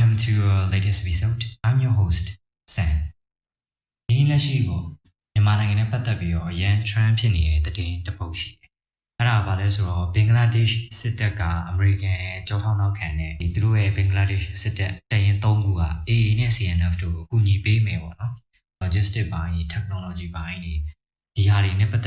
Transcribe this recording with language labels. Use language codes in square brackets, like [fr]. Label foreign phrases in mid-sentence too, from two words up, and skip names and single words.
[en] to your latest episode. I'm your host, Sam. [my] ဒီနေ့လက်ရှိကိုမြန်မာနိုင်ငံနဲ့ပတ်သက်ပြီးတော့အရန် trend ဖြစ်နေတဲ့သတင်းတစ်ပုဒ်ရှိတယ်။အဲ့ဒါဘာလဲဆိုတော့ဘင်္ဂလားဒေ့ရှ်စစ်တပ်ကအမေရိကန်ကြောထောက်နောက်ခံတဲ့သူတို့ရဲ့ဘင်္ဂလားဒေ့ရှ်စစ်တပ်တရင်3ခုက AA နဲ့ CNF တို့ကိုအကူအညီပေးမယ်ပေါ့နော်။ Logistic ဘိုင်း technology ဘိုင်းဒီဟာတွေနဲ့ပတ်